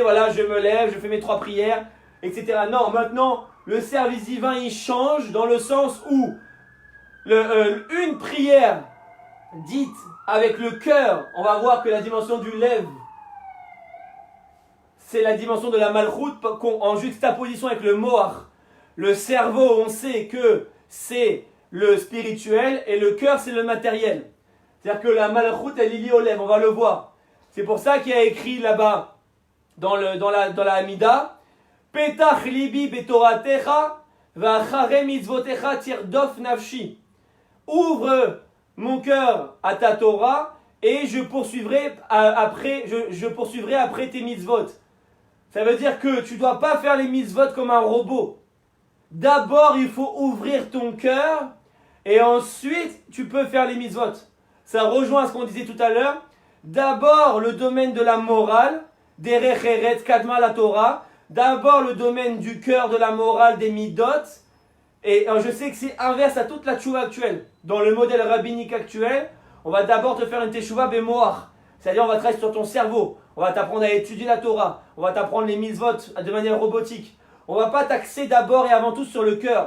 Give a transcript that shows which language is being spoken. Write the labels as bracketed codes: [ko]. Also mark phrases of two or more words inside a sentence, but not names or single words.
[fr] Voilà, je me lève, je fais mes 3 prières, etc. Non, maintenant, le service divin, il change dans le sens où une prière dite avec le cœur, on va voir que la dimension du lève, c'est la dimension de la malchoute en juxtaposition avec le moach. Le cerveau, on sait que c'est le spirituel et le cœur, c'est le matériel. C'est-à-dire que la malchoute, elle est liée aux lèvres, on va le voir. C'est pour ça qu'il y a écrit là-bas, dans la Hamida, [he] פתח לבי בתורתך ואחרי מצוותיך תרדוף נפשי. [fr] Ouvre mon cœur à ta Torah et je poursuivrai après tes mitzvot. Ça veut dire que tu ne dois pas faire les mitzvot comme un robot. D'abord, il faut ouvrir ton cœur et ensuite, tu peux faire les mitzvot. Ça rejoint ce qu'on disait tout à l'heure. D'abord, le domaine de la morale, [he] דרך ארץ קדמה לתורה. [fr] D'abord, le domaine du cœur, de la morale, des midot. Et je sais que c'est inverse à toute la tchouva actuelle. Dans le modèle rabbinique actuel, on va d'abord te faire une [he] תשובה במוח. [fr] C'est-à-dire, on va travailler sur ton cerveau. On va t'apprendre à étudier la Torah. On va t'apprendre les mitzvot de manière robotique. On ne va pas t'axer d'abord et avant tout sur le cœur.